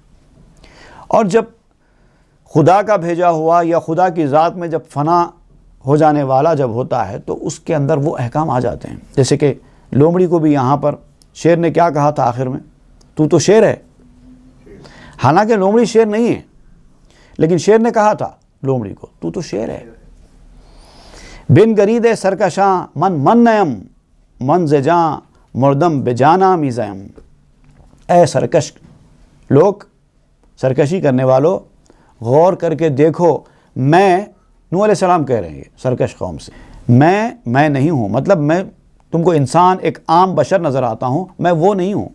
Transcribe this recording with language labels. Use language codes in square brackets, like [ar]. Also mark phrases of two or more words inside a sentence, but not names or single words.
[ur] اور جب خدا کا بھیجا ہوا یا خدا کی ذات میں جب فنا ہو جانے والا جب ہوتا ہے تو اس کے اندر وہ احکام آ جاتے ہیں۔ جیسے کہ لومڑی کو بھی یہاں پر شیر نے کیا کہا تھا آخر میں؟ تو شیر ہے۔ حالانکہ لومڑی شیر نہیں ہے، لیکن شیر نے کہا تھا لومڑی کو تو شیر ہے۔ [fa] بن گرید سرکشاں من نیم من زجاں مردم بجانا میزیم۔ [ur] اے سرکش لوگ، سرکشی کرنے والو، غور کر کے دیکھو، میں نوح علیہ السلام کہہ رہے ہیں سرکش قوم سے، میں نہیں ہوں، مطلب میں تم کو انسان ایک عام بشر نظر آتا ہوں، میں وہ نہیں ہوں۔